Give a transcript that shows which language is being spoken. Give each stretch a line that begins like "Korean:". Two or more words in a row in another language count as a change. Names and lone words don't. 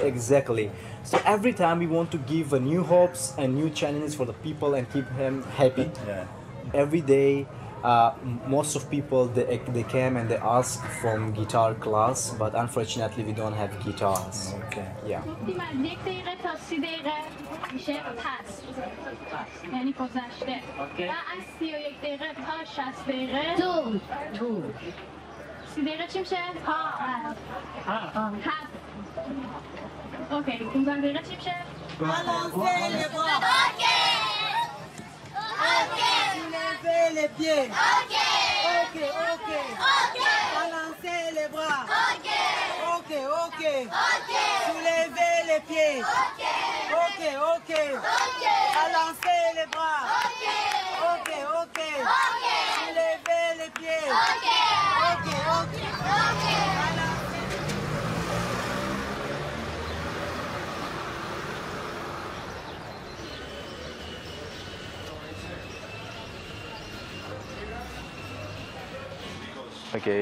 English: Exactly. So every time we want to give a new hopes and new challenges for the people and keep them happy. Yeah. Every day, most of people they came and they ask from guitar class, but unfortunately we don't have guitars. Okay. Yeah.
Persian: یک دقیقه تا 30 دقیقه میشه پس یعنی گذشته و از 31 دقیقه تا 60 دقیقه تو 30 دقیقه چی میشه؟ هفت اوکی 15 دقیقه چی میشه؟
French: Soulevez les pieds. Ok, ok. Balancez les bras. Ok, ok. Soulevez les pieds. Ok, ok. Balancez les bras. Ok, ok. Soulevez les pieds. Ok, ok. Okay.